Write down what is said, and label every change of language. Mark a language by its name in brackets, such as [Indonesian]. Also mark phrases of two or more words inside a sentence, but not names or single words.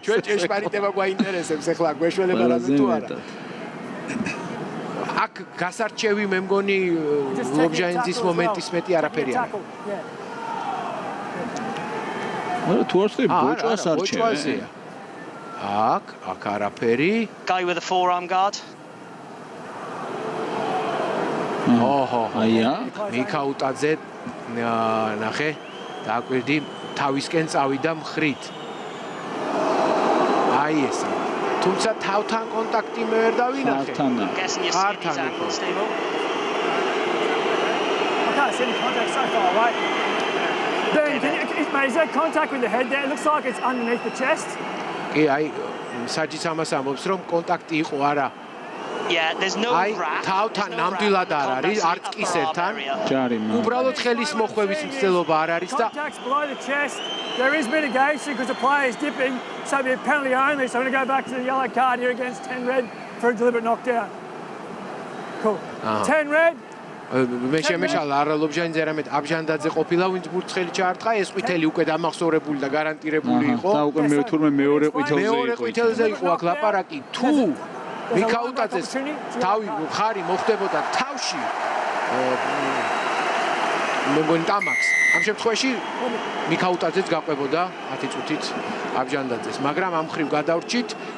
[Georgian] ჩვენ ჭეშმარიტება გვაინტერესებს ახლა გვეშველება რაზე თუ არა აქ გასარჩევი მე მგონი ლობჟანიძის მომენტის მეტი არაფერი არის არა თუ არ შეიძლება ბოჭვას არჩევია აქ არაფერი [English] guy with a forearm guard ოჰო აია [Georgian] მიქაუტაძე ნახე დააკვირდი თავისკენ წავიდა მხრით აი ესა თუმცა თავთან კონტაქტი მე ვერ დავინახე [English] Is there contact with the head there? It looks like it's underneath the chest. [Georgian] კი აი საჯიც ამას ამბობს რომ კონტაქტი იყო არა [English] Yeah, there's no wrap. [Georgian] თავთან ნამდვილად არ არის არც კისერთან ჯარიმა უბრალოდ ხელის მოხვევის მცდელობა არ არის და [English] Contact's below the chest. There is mitigation because the player is dipping, so it'll be a penalty only. So I'm going to go back to the yellow card here against 10 red for a deliberate knockdown. Cool. 10 red. [Georgian] მე შემეშალა არა ლობჟანიძე არამედ აბჟანდაძე ყოფილა ვინც ბურთხელი ჩაარტყა ეს ყვითელი უკვე დამახსოვრებული და გარანტირებული იყო და უკვე მეორე ყვითელზე იყო აქ ლაპარაკი თუ მიქაუტაძეს თავი ხარი მოხდებოდა თავში მე მგონი ტამაკს ამ შემთხვევაში მიქაუტაძეც გაყვებოდა 10 წუთით აბჟანდაძეს მაგრამ ამ ხრივ გადავრჩით